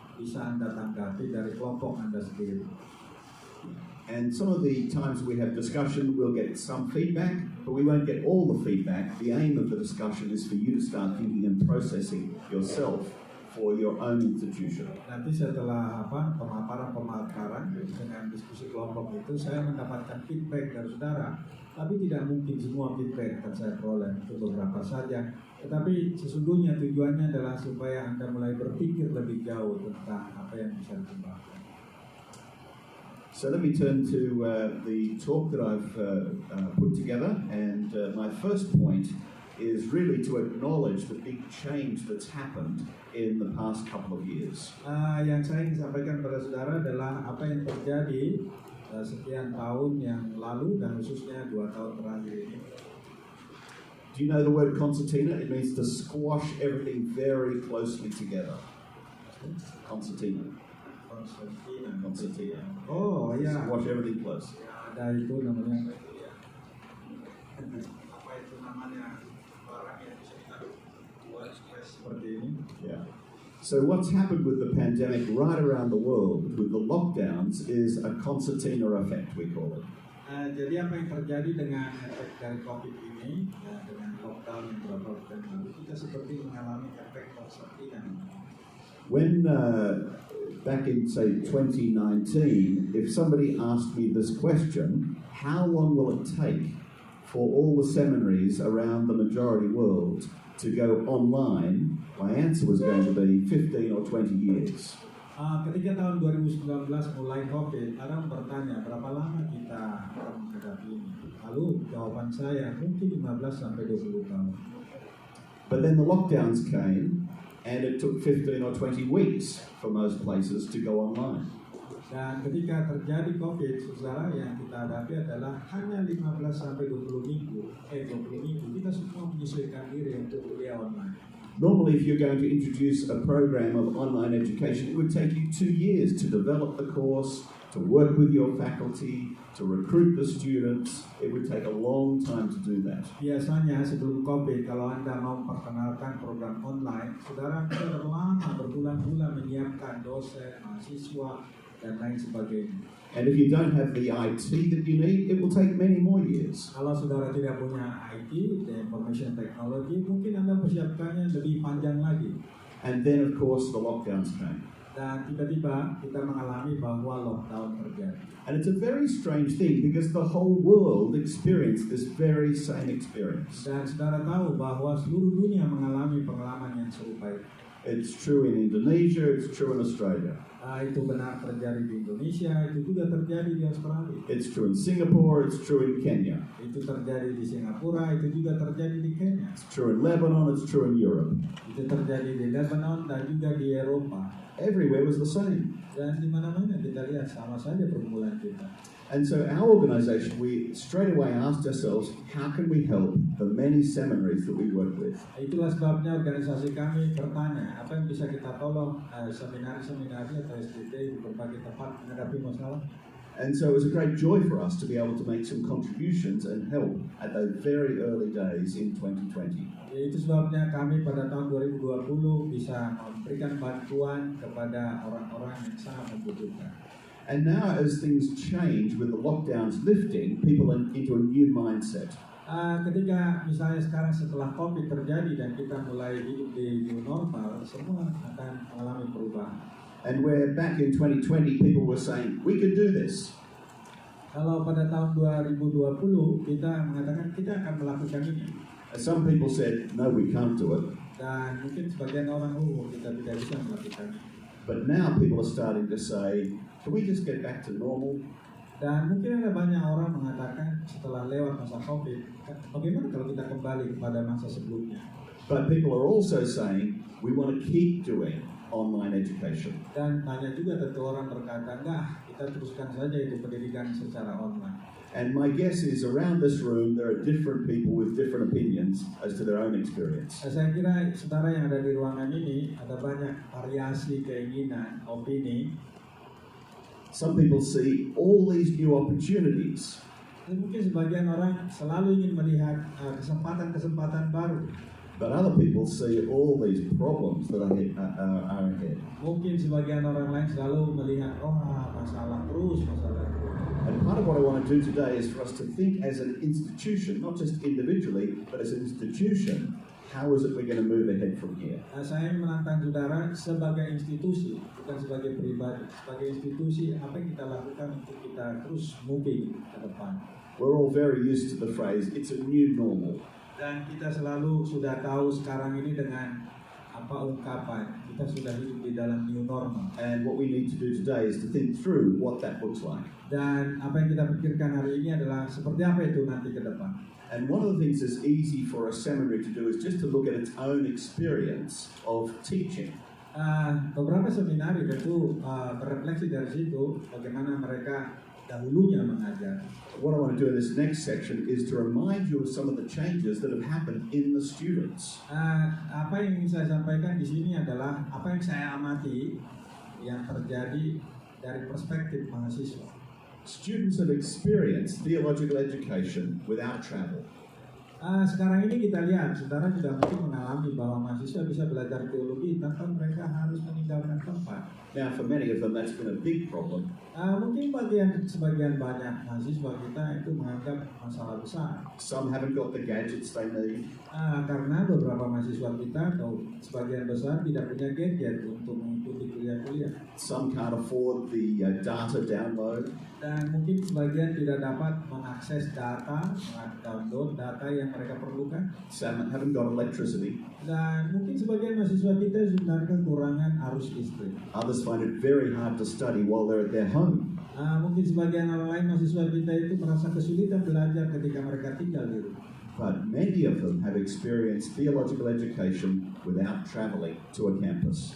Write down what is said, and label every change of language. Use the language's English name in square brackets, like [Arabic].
[Indonesian] bisa Anda tanggapi dari kelompok Anda sendiri. [English] And some of the times we have discussion, we'll get some feedback, but we won't get all the feedback. The aim of the discussion is for you to start thinking and processing yourself for your own institution. [Indonesian] Nanti setelah pemaparan dengan diskusi kelompok itu, saya mendapatkan feedback dari saudara. Tapi tidak mungkin semua feedback akan saya peroleh, itu beberapa saja. Tetapi sesungguhnya tujuannya adalah supaya Anda mulai berpikir lebih jauh tentang apa yang bisa dikembangkan. [English] So let me turn to the talk that I've put together, and my first point is really to acknowledge the big change that's happened in the past couple of years. [Indonesian] Yang saya ingin sampaikan pada saudara adalah apa yang terjadi sekian tahun yang lalu dan khususnya 2 tahun terakhir ini. [English] Do you know the word concertina? It means to squash everything very closely together. Concertina. Concertina. [Indonesian] Oh ya. [English] Squash everything close. [Indonesian] Ada itu namanya. Apa itu namanya? Barang yang bisa kita buat seperti ini. [English] Yeah. So what's happened with the pandemic right around the world with the lockdowns is a concertina effect, we call it. [Indonesian] Jadi apa yang terjadi dengan efek dari COVID ini, dengan lockdown yang beberapa bulan lalu, kita seperti mengalami efek konsertina. [English] When back in say 2019, if somebody asked me this question, how long will it take for all the seminaries around the majority world to go online, my answer was going to be 15 or 20 years. [Indonesian] Ketika tahun 2019 mulai COVID, orang bertanya berapa lama kita akan menghadapi ini. Lalu jawaban saya mungkin 15 sampai 20 tahun. [English] But then the lockdowns came, and it took 15 or 20 weeks for most places to go online. [Indonesian] Dan ketika terjadi COVID, saudara, yang kita hadapi adalah hanya 15 sampai 20 minggu. 20 minggu kita semua menyesuaikan diri untuk kuliah online. [English] Normally, if you're going to introduce a program of online education, it would take you 2 years to develop the course, to work with your faculty, to recruit the students. It would take a long time to do that. [Indonesian] Biasanya sebelum COVID, kalau Anda mau memperkenalkan program online, saudara sudah lama berbulan-bulan menyiapkan dosen, mahasiswa, dan lain sebagainya. [English] And if you don't have the IT that you need, it will take many more years. [Indonesian] Kalau saudara tidak punya IT, [English] the information technology, [Indonesian] mungkin Anda persiapkannya lebih panjang lagi. [English] And then, of course, the lockdowns came. [Indonesian] Dan tiba-tiba kita mengalami bahwa lockdown terjadi. [English] And it's a very strange thing because the whole world experienced this very same experience. [Indonesian] Dan saudara tahu bahwa seluruh dunia mengalami pengalaman yang serupa. [English] It's true in Indonesia, it's true in Australia. [Indonesian] Itu benar terjadi di Indonesia, itu juga terjadi di Australia. [English] It's true in Singapore, it's true in Kenya. [Indonesian] Itu terjadi di Singapura, itu juga terjadi di Kenya. [English] It's true in Lebanon, it's true in Europe. [Indonesian] Itu terjadi di Lebanon dan juga di Eropa. [English] Everywhere was the same. [Indonesian] Dan di mana-mana kita lihat sama saja pergumulan kita. [English] And so our organization, we straight away asked ourselves, how can we help the many seminaries that we work with? [Indonesian] Itulah sebabnya organisasi kami bertanya, apa yang bisa kita tolong seminar-seminari atau SDT di berbagai tempat menghadapi masalah. [English] And so it was a great joy for us to be able to make some contributions and help at those very early days in 2020. [Indonesian] Itu sebabnya kami pada tahun 2020 bisa memberikan bantuan kepada orang-orang yang sangat membutuhkan. [English] And now as things change with the lockdowns lifting, people are into a new mindset. [Indonesian] Ketika misalnya sekarang setelah COVID terjadi dan kita mulai hidup di new normal, semua akan mengalami perubahan. [English] And where back in 2020 people were saying, we can do this. [Indonesian] Kalau pada tahun 2020 kita mengatakan kita akan melakukan ini. [English] Some people said, no, we can't do it. [Indonesian] Dan mungkin sebagian orang, kita tidak bisa melakukan ini. [English] But now people are starting to say, can we just get back to normal? [Indonesian] Dan mungkin ada banyak orang mengatakan setelah lewat masa COVID, bagaimana kalau kita kembali kepada masa sebelumnya? [English] But people are also saying, we want to keep doing online education. [Indonesian] Dan banyak juga tentu orang berkata, enggak, kita teruskan saja itu pendidikan secara online. [English] And my guess is around this room there are different people with different opinions as to their own experience. [Indonesian] Saya kira saudara yang ada di ruangan ini ada banyak variasi keinginan, opini. [English] Some people see all these new opportunities. [Indonesian] Dan mungkin sebagian orang selalu ingin melihat kesempatan-kesempatan baru. [English] But other people see all these problems that are ahead. [Indonesian] Mungkin sebagian orang lain selalu melihat, oh masalah terus. [English] And part of what I want to do today is for us to think as an institution, not just individually, but as an institution, how is it we're going to move ahead from here? [Indonesian] Saya menantang saudara sebagai institusi, bukan sebagai pribadi. Sebagai institusi, apa yang kita lakukan untuk kita terus moving ke depan. [English] We're all very used to the phrase, it's a new normal. [Indonesian] Dan kita selalu sudah tahu sekarang ini dengan ungkapan, kita sudah hidup di dalam new normal. [English] And what we need to do today is to think through what that looks like. [Indonesian] Dan apa yang kita pikirkan hari ini adalah seperti apa itu nanti ke depan. [English] And one of the things that's easy for a seminary to do is just to look at its own experience of teaching. [Indonesian] Beberapa seminari tentu berefleksi dari situ bagaimana mereka dahulunya mengajar. [English] What I want to do in this next section is to remind you of some of the changes that have happened in the students. [Indonesian] Apa yang ingin saya sampaikan di sini adalah apa yang saya amati yang terjadi dari perspektif mahasiswa. [English] Students have experienced theological education without travel. [Indonesian] Sekarang ini kita lihat, saudara sudah mungkin mengalami bahwa mahasiswa bisa belajar teologi tanpa mereka harus meninggalkan tempat. [English] Now, for many of them, that's been a big problem. [Indonesian] Mungkin sebagian banyak mahasiswa kita itu menganggap masalah besar. [English] Some haven't got the gadgets they need. [Indonesian] Karena beberapa mahasiswa kita atau sebagian besar tidak punya gadget untuk mengikuti kuliah-kuliah. [English] Some can't afford the data download. [Indonesian] Dan mungkin sebagian tidak dapat mengakses data, download data yang mereka perlukan. [English] Some haven't got electricity. [Indonesian] Dan mungkin sebagian mahasiswa kita sebenarnya kekurangan arus listrik. [English] Others find it very hard to study while they're at their home. [Indonesian] Mungkin sebagian orang lain mahasiswa kita itu merasa kesulitan belajar ketika mereka tinggal di rumah. [English] But many of them have experienced theological education without traveling to a campus.